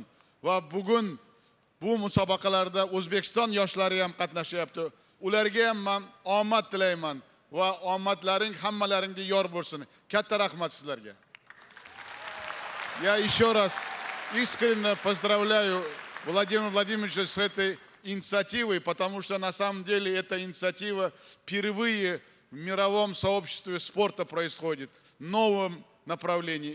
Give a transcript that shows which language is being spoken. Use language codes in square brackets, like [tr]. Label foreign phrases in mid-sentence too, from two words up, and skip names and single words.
[uz] Va bugun bu musobaqalarda O'zbekiston yoshlari ham qatnashyapti. Ularga ham men omad tilayman va omadlaring hammalaringga yor bo'lsin. Katta rahmat sizlarga. [ru] Я еще раз искренне поздравляю Владимира Владимировича с этой инициативой, потому что на самом деле эта инициатива впервые в мировом сообществе спорта происходит, в новом направлении.